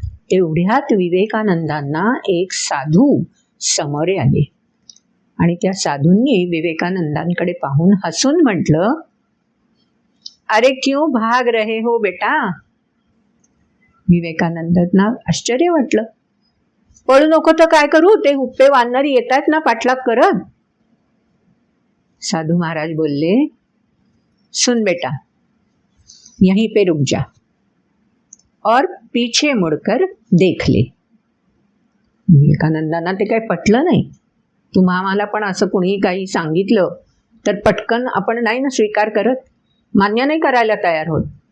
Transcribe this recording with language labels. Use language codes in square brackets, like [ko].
[mr] तेवढ्यात विवेकानंदांना एक साधू समोर आले आणि त्या साधूंनी विवेकानंदांकडे पाहून हसून म्हटलं, [hi] अरे क्यों भाग रहे हो बेटा? [mr] विवेकानंदांना आश्चर्य वाटलं. पळू नको तर काय करू, ते हुप्पे वानर येत आहेत ना पाठलाग करत. साधू महाराज बोलले, [hi] सुन बेटा, यहीं पे रुक जा और पीछे मुड़कर देख ले. [mr] विवेकानंदांना ते काही पटलं नाही. तुम्हा आम्हाला पण असं कुणी काही सांगितलं तर पटकन आपण नाही ना स्वीकार करत, मान्य नाही करायला तयार होत.